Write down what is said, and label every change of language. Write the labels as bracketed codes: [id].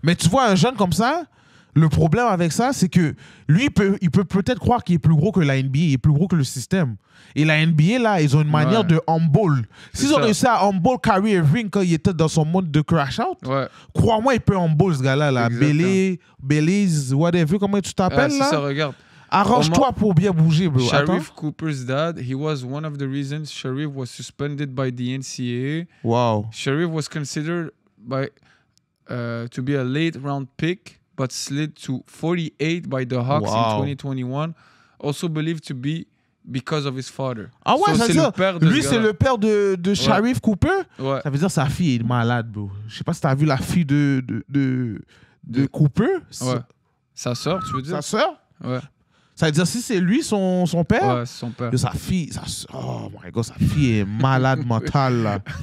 [fr] Mais tu vois un jeune comme ça. Le problème avec ça, c'est que lui, il peut peut-être croire qu'il est plus gros que la NBA, il est plus gros que le système. Et la NBA, là, ils ont une manière de humble. S'ils ont réussi à humble Kyrie Irving quand il était dans son mode de crash-out, crois-moi, il peut humble ce gars-là. Là. Belize, whatever, comment tu t'appelles là? C'est ça, regarde. Arrange-toi pour bien bouger, bro. [en] Sharif Cooper's dad, he was one of the reasons Sharif was suspended by the NCAA. Wow. Sharif was considered to be a late round pick, but slid to 48 by the Hawks in 2021, also believed to be because of his father. [fr] Ah ouais, [en] so, [fr] c'est ça. Lui, c'est le père de Sharif Cooper. Ouais. Ça veut dire que sa fille est malade, bro. Je sais pas si t'as vu la fille de Cooper. Ouais. Sa sœur, tu veux dire? Sa sœur? Ouais. Ça veut dire si c'est lui, son père? Ouais, c'est son père. Sa fille, [en] oh my God, [fr] sa fille est malade mentale, là.